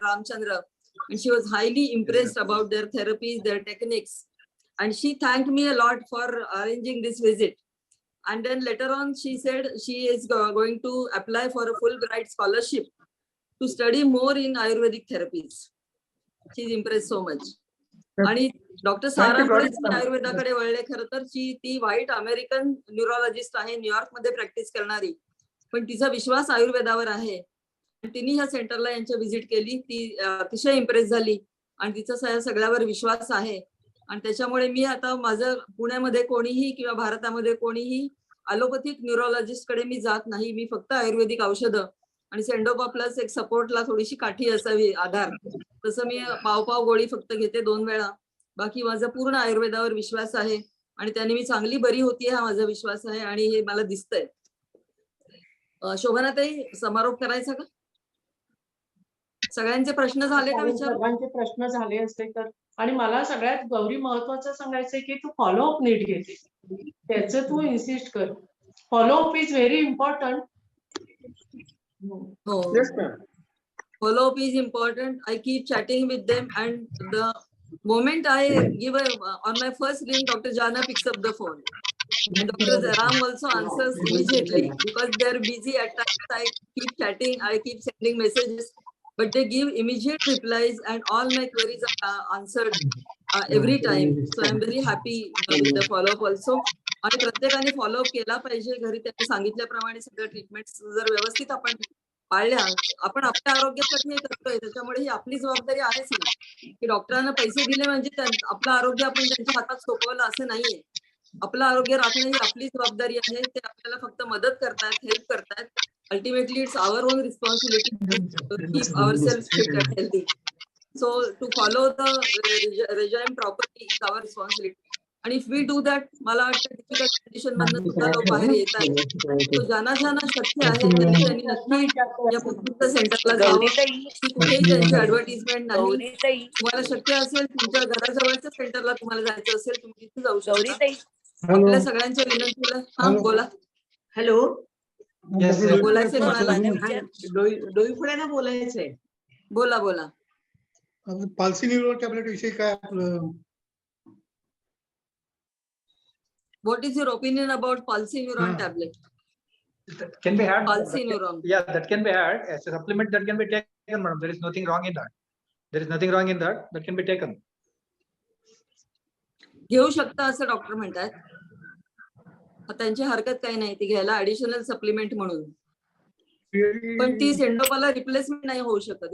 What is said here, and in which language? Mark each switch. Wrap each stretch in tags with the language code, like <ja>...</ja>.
<en>Ramchandra, and she was highly impressed about their therapies, their techniques. And she thanked me a lot for arranging this visit. And then later on, she said she is going to apply for a Fulbright scholarship to study more in Ayurvedic therapies. She's impressed so much.</en> <mr>आणि doctor सारा आयुर्वेदाकडे वळले. खरं तर ती white American neurologist आहे, New York मध्ये practice करणारी. पण तिचा विश्वास आयुर्वेदावर आहे. तिने ह्या सेंटरला यांच्या व्हिजिट केली, ती अतिशय इम्प्रेस झाली आणि तिचा सगळ्यावर विश्वास आहे. आणि त्याच्यामुळे मी आता माझं पुण्यामध्ये कोणीही किंवा भारतामध्ये कोणीही अलोपॅथिक न्यूरोलॉजिस्ट कडे मी जात नाही. मी फक्त आयुर्वेदिक औषधं आणि सेंडोपा प्लस एक सपोर्टला थोडीशी काठी असावी आधार, तसं मी पाव गोळी फक्त घेते 2 वेळा. बाकी माझा पूर्ण आयुर्वेदावर विश्वास आहे आणि त्याने मी चांगली बरी होतीये हा माझा विश्वास आहे आणि हे मला दिसतंय. शोभनाताई, समारोप करायचा का? सगळ्यांचे प्रश्न झाले का विचार? सगळ्यांचे प्रश्न झाले असते तर. आणि मला सगळ्यात गौरी महत्वाचं सांगायचंय की तू फॉलोअप नीट घेते, त्याचं तू इन्सिस्ट कर.</mr> <en>Follow up is very important. Yes, ma'am. Follow-up is important. I keep chatting with them, and the moment I give on my first ring, Dr. Jana picks up the phone. And Dr. Ram also answers immediately because they're busy at times. I keep chatting, I keep sending messages, but they give immediate replies, and all my queries are answered every time. So I'm very happy with the follow-up also.</en> <mr>आणि प्रत्येकाने follow up केला पाहिजे. घरी त्यांनी सांगितल्याप्रमाणे सगळं treatment जर व्यवस्थित आपण पाळल्या, आपण आपल्या आरोग्यासाठी हे करतोय, त्याच्यामुळे ही आपली जबाबदारी आहेच ना, की डॉक्टरांना पैसे दिले म्हणजे आपलं आरोग्य आपण त्यांच्या हातात सोपवलं असं नाहीये. आपलं आरोग्य राखणं ही आपली जबाबदारी आहे. ते आपल्याला फक्त मदत करतात, हेल्प करतात.</mr> <en>Ultimately it's our own responsibility to keep ourself fit and healthy. So to follow the regime properly is our responsibility.</en> <mr>आणि</mr> <en>if we do that,</en> <mr>मला वाटतं डिफिकल्ट कंडिशन मधनं सुद्धा लोक बाहेर येतात. तो ज्यांना शक्य आहे त्यांनी नक्की या पुत्तूरच्या सेंटरला जावं. की कुठेही त्यांची ऍडव्हर्टिजमेंट नाही. तुम्हाला शक्य असेल, तुमच्या घराजवळच्या सेंटरला तुम्हाला जायचं असेल, तुम्ही तिथे जाऊ शकता. आपल्या सगळ्यांच्या विनंतीला. हा, बोला. हॅलो, बोलायचंय कोणाला? डोईफोड्याला बोलायचंय. बोला बोला. पाल्सी न्यूरो टॅबलेट विषयी काय आपलं?</mr> <en>What is your opinion about palsy neuron tablet? That can be had. Palsy neuron. Yeah, that can be had as a supplement. That can be taken, madam. There is nothing wrong in that. There is nothing wrong in that. That can be taken.</en> <mr>घेऊ शकता असं doctor म्हणतात. त्यांची हरकत काही नाही ती घ्यायला, ऍडिशनल सप्लिमेंट म्हणून. पण ती सेंडोपाला रिप्लेसमेंट नाही होऊ शकत.</mr>